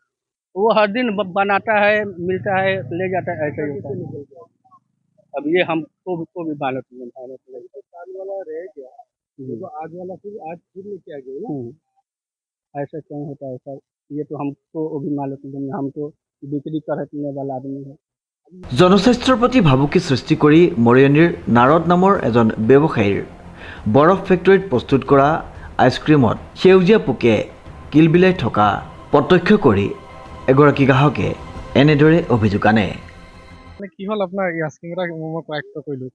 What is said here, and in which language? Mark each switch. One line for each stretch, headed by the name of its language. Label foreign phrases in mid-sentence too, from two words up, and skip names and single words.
Hindi: वो हर दिन बनाता है, मिलता है, ले जाता है, ऐसे ही होता है। अब ये हमको भी मालूम नहीं है। साल वाला रह गया तो आज वाला फिर लेके आ गए ना। ऐसा क्यों होता है सर, ये तो हमको भी मालूम नहीं, हम तो बिक्री करने वाला आदमी है।
Assamese: জনস্বাস্থ্যৰ প্ৰতি ভাবুকি সৃষ্টি কৰি মৰিয়নিৰ নাৰদ নামৰ এজন ব্যৱসায়ীৰ বৰফ ফেক্টৰীত প্ৰস্তুত কৰা আইচক্ৰীমত সেউজীয়া পোকে কিলবিলাই থকা প্ৰত্যক্ষ কৰি এগৰাকী গ্ৰাহকে এনেদৰে অভিযোগ আনে। কি হ'ল আপোনাৰ এই আইচক্ৰীম এটা মই ক্ৰাইক্ট কৰিলোঁ।